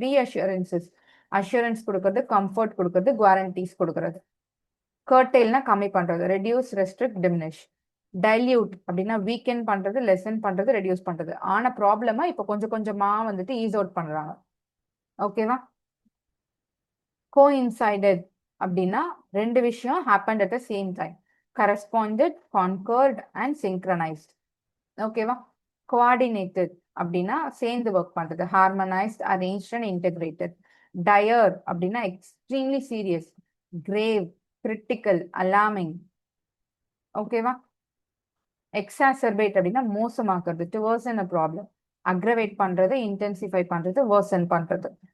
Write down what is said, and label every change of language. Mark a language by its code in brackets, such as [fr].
[ta] ரீஅஷூரன்சஸ் assurance கொடுக்கறது, comfort கொடுக்கறது, குவாரண்டிஸ் கொடுக்கறது. கர்டெயில்னா கம்மி பண்றது, ரெடியூஸ், ரெஸ்ட்ரிக்ட், டிமினிஷ். டைல்யூட் அப்படின்னா வீக்கெண்ட் பண்றது, லெசன் பண்றது, ரெடியூஸ் பண்றது. ஆன ப்ராப்ளமா இப்ப கொஞ்சம் கொஞ்சமா வந்துட்டு ஈஸ் அவுட் பண்றாங்க, ஓகேவா? கோஇன்சைடட் அப்படின்னா ரெண்டு விஷயம் [en] happened at the same time. Corresponded, concurred and synchronized. [ta] ஓகேவா? கோஆர்டினேட்டட் அப்படின்னா சேர்ந்து ஒர்க் பண்றது. ஹார்மனைஸ்ட், அரேஞ்ச்ட் அண்ட் இன்டெகிரேட்டட். டயர் அப்படின்னா extremely serious. Grave, critical, alarming. ஓகேவா? எக்ஸாசர்பேட் அப்படின்னா மோசமாக்குறது, [en] To worsen a problem. [ta] Aggravate பண்றது, இன்டென்சிஃபை பண்றது, worsen பண்றது.